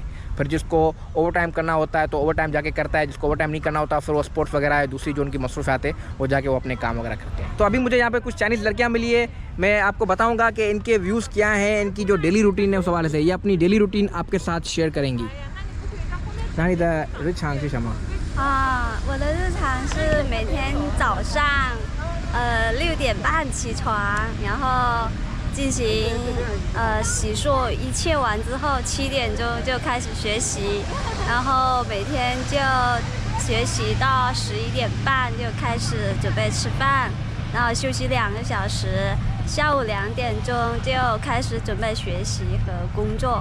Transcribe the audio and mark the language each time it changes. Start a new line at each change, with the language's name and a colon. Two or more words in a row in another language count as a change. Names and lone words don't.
Urdu: پھر جس کو
English: over time
Urdu: کرنا ہوتا ہے تو
English: over time
Urdu: جا کے کرتا ہے، جس کو
English: over time
Urdu: نہیں کرنا ہوتا پھر وہ اسپورٹس وغیرہ ہے، دوسری جو ان کی مصروفیات ہے وہ جا کے وہ اپنے کام وغیرہ کرتے ہیں. تو ابھی مجھے یہاں پہ کچھ چائنیز لڑکیاں ملی ہے، میں آپ کو بتاؤں گا کہ ان کے ویوز کیا ہیں، ان کی جو
English: daily routine
Urdu: ہے اس حوالے سے. یہ اپنی
English: daily routine
Urdu: آپ کے ساتھ شیئر کریں گی.
Chinese: 我的日常是每天早上6点半起床，然后进行洗漱，一切完之后7点钟就开始学习，然后每天就学习到11点半就开始准备吃饭，然后休息2个小时，下午2点钟就开始准备学习和工作。